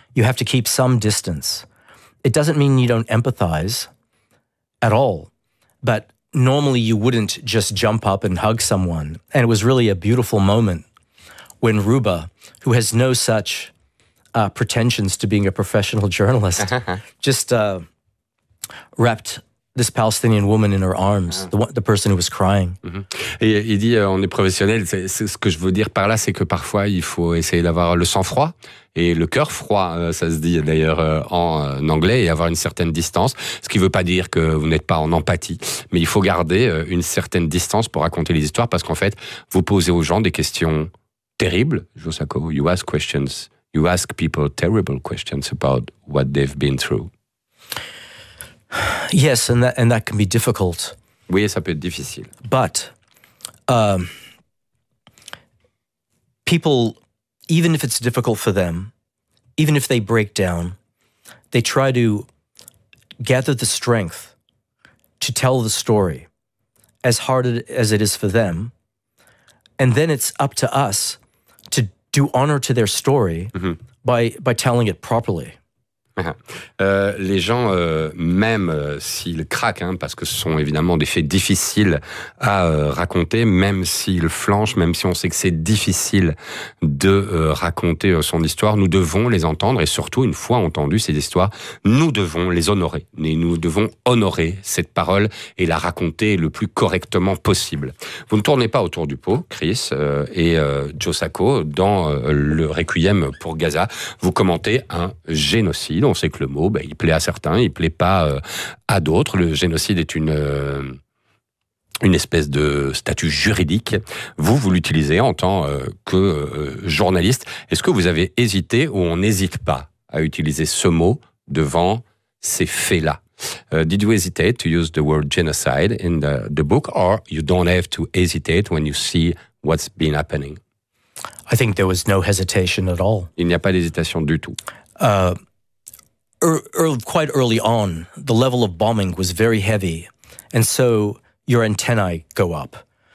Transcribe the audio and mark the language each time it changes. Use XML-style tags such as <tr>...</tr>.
<en>You have to keep some distance. It doesn't mean you don't empathize at all, but normally you wouldn't just jump up and hug someone. And it was really a beautiful moment when Ruba, who has no such pretensions to being a professional journalist, just wrapped this Palestinian woman in her arms, the person who was crying.</en> <fr>Mm-hmm. Et il dit, on est professionnel. C'est ce que je veux dire par là, c'est que parfois, il faut essayer d'avoir le sang-froid et le cœur froid, ça se dit d'ailleurs en anglais, et avoir une certaine distance. Ce qui ne veut pas dire que vous n'êtes pas en empathie, mais il faut garder une certaine distance pour raconter les histoires, parce qu'en fait, vous posez aux gens des questions terribles.</fr> <en>Josako, you ask questions, you ask people terrible questions about what they've been through. Yes, and that can be difficult.</en> <fr>Oui, ça peut être difficile.</fr> <en>But people, even if it's difficult for them, even if they break down, they try to gather the strength to tell the story, as hard as it is for them. And then it's up to us to do honor to their story mm-hmm. by telling it properly.</en> <fr>Les gens, même s'ils craquent, hein, parce que ce sont évidemment des faits difficiles à raconter, même s'ils flanchent, même si on sait que c'est difficile de raconter son histoire, nous devons les entendre, et surtout, une fois entendues ces histoires, nous devons les honorer. Et nous devons honorer cette parole et la raconter le plus correctement possible. Vous ne tournez pas autour du pot, Chris et Josako, dans le Requiem pour Gaza, vous commentez un génocide. On sait que le mot, ben, il plaît à certains, il ne plaît pas à d'autres. Le génocide est une espèce de statut juridique. Vous l'utilisez en tant que journaliste. Est-ce que vous avez hésité ou on n'hésite pas à utiliser ce mot devant ces faits-là?</fr> <en>Did you hesitate to use the word genocide in the book, or you don't have to hesitate when you see what's been happening? I think there was no hesitation at all.</en> <fr>Il n'y a pas d'hésitation du tout.</fr> <en>Quite early on, the level of bombing was very heavy, and so your antennae go up.</en>